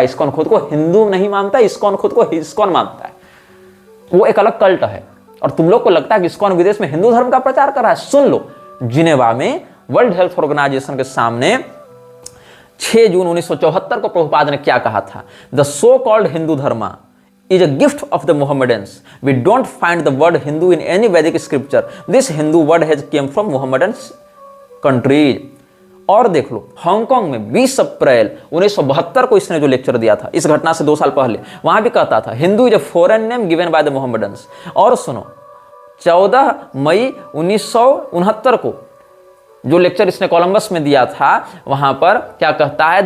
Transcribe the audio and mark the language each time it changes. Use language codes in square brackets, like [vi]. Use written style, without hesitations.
[hi] ISKCON खुद को हिंदू नहीं मानता, इस्कॉन खुद को इस्कॉन मानता है। वो एक अलग कल्ट है। और तुम लोग को लगता है कि इस्कॉन विदेश में हिंदू धर्म का प्रचार कर रहा है। सुन लो, जिनेवा में वर्ल्ड हेल्थ ऑर्गेनाइजेशन के सामने 6 जून 1974 को प्रभुपाद ने क्या कहा था? [en] The so called Hindu dharma is a gift of the Mohammedans. We don't find the word Hindu in any Vedic scripture. This Hindu word has came from Mohammedans countries. [hi] और देख लो, Hong Kong में 20 अप्रैल 1972 को इसने जो लेक्चर दिया था, इस घटना से 2 साल पहले, वहां भी कहता था [en] Hindu is a foreign name given by the Mohammedans. [hi] और सुनो, 14 मई 1969 को जो लेक्चर इसने कोलंबस में दिया था, वहां पर क्या कहता है?